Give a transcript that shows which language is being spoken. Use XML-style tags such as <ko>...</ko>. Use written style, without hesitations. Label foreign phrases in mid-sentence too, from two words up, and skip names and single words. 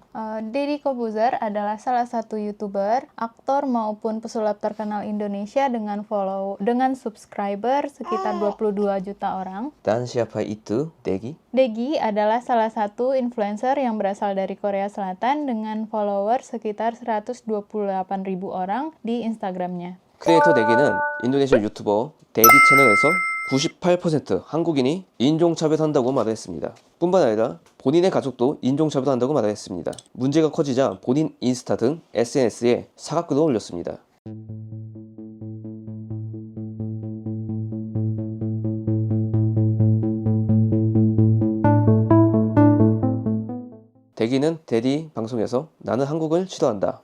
<id>Deddy Corbuzier adalah salah satu YouTuber, aktor maupun pesulap terkenal Indonesia dengan subscriber sekitar 22 juta orang. Dan siapa itu Degi? Degi adalah salah satu influencer yang berasal dari Korea Selatan dengan follower sekitar 128.000 orang di Instagramnya.</id> <ko>크리에이터 데기는 인도네시아 유튜버 데디 채널에서 98% 한국인이 인종차별한다고 말을 했습니다. 뿐만 아니라 본인의 가족도 인종차별한다고 말을 했습니다. 문제가 커지자 본인 인스타 등 SNS에 사과글을 올렸습니다. 데기는 데디 방송에서 나는 한국을 싫어한다.</ko>